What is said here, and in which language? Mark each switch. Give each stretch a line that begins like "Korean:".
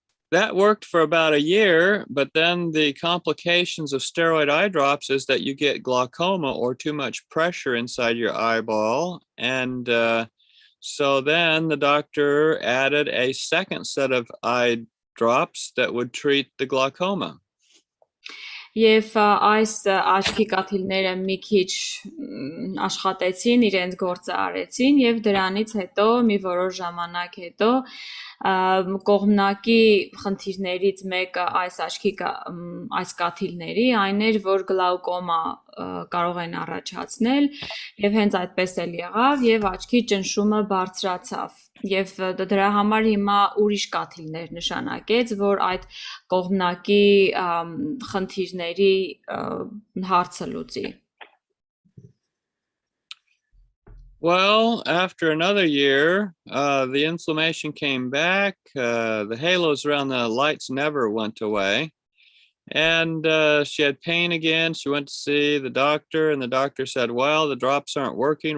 English: that worked for about a year, but then the complications of steroid eye drops is that you get glaucoma or too much pressure inside your eyeball. And so then the doctor added a second set of eye drops that would treat the glaucoma.
Armenian: Եվ այս աչքի կաթիլները մի քիչ աշխատեցին, իրենց գործը արեցին եւ դրանից հետո մի որոշ ժամանակ հետո կողմնակի խնդիրներից մեկը այս կաթիլների այն էր, որ գլաուկոմա կարող են առաջացնել եւ հենց այդպես էլ եղավ եւ աչքի ճնշումը բարձրացավ եւ դրա համար հիմա ուրիշ կաթիլներ նշանակեց, որ այդ կողմնակի խնդիրների հարցը լուծի.
English: Well, after another year, the inflammation came back. The halos around the lights never went away. And she had pain again. She went to see the doctor, and the doctor said, well, the drops aren't working.